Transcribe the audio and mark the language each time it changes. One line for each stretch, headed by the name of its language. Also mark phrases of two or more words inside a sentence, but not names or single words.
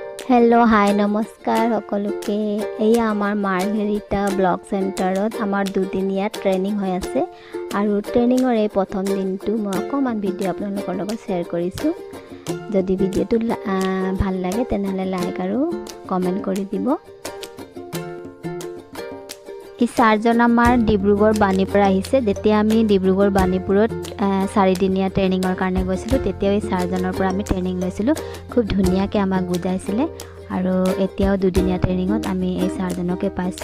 English: hello hi
Assamese: নমস্কাৰ সকলোকে এয়া আমাৰ মাৰ্ঘেৰিটা ব্লক চেণ্টাৰত আমাৰ দুদিনীয়া ট্ৰেনিং হৈ আছে আৰু ট্ৰেনিংৰ এই প্ৰথম দিনটো মই এখন ভিডিঅ' আপোনালোকৰ লগত শ্বেয়াৰ কৰিছোঁ। যদি ভিডিঅ'টো ভাল লাগে তেন্তে লাইক আৰু কমেণ্ট কৰি দিব। এই চাৰজন আমাৰ ডিব্ৰুগড় বাণীপুৰ আহিছে। যেতিয়া আমি ডিব্ৰুগড় বাণীপুৰত 4 দিনীয়া ট্ৰেনিংৰ কাৰণে গৈছিলো তেতিয়া এই চাৰজনৰ পৰা আমি ট্ৰেনিং লৈছিলো। খুব ধুনিয়াকে আমাক বুজাইছিলে আৰু এতিয়াও দুদিনীয়া ট্ৰেনিংত আমি এই চাৰজনকে পাইছো।